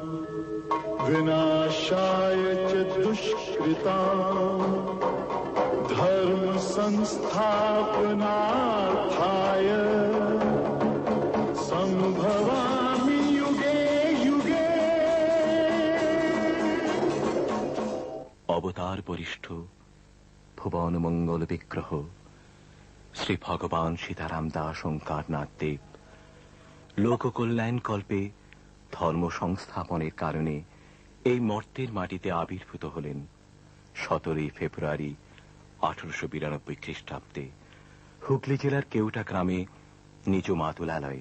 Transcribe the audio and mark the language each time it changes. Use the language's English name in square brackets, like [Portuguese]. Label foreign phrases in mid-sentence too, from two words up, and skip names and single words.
[Sanskrit] विनाशाय च दुष्कृताम् धर्म संस्थापनार्थाय संभवामि युगे युगे। [Bangla] অবতার বরিষ্ঠ ভুবন মঙ্গল বিগ্রহ শ্রী ভগবান সীতারাম দাস ওঙ্কারনাথ দেব লোককল্যাণ কল্পে ধর্ম সংস্থাপনের কারণে এই মর্তের মাটিতে আবির্ভূত হলেন 17 ফেব্রুয়ারি 1892 খ্রিস্টাব্দে হুগলি জেলার কেউটা গ্রামে নিজ মাতুলালয়ে।